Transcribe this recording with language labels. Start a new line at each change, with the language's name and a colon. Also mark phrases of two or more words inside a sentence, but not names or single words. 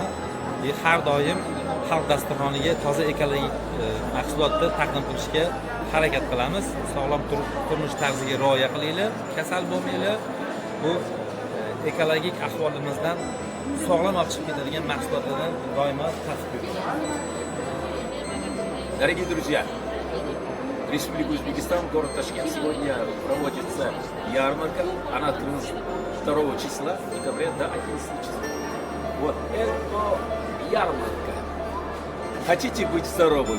Uzbek: Har doim xalq dasturxoniga toza ekologik mahsulotni taqdim qilishga harakat qilamiz. Sog'lom turmush tarziga rioya qilinglar, kasal bo'lmanglar. Bu ekologik ahvolimizdan sog'lom olib chiqib ketadigan mahsulotlardan doimo tasdiq etamiz.
Russian: Дорогие друзья, Республика Узбекистан, город Ташкент. Сегодня проводится ярмарка. Она открылась 2 числа декабря до 11 числа. Вот это ярмарка. Хотите быть здоровым?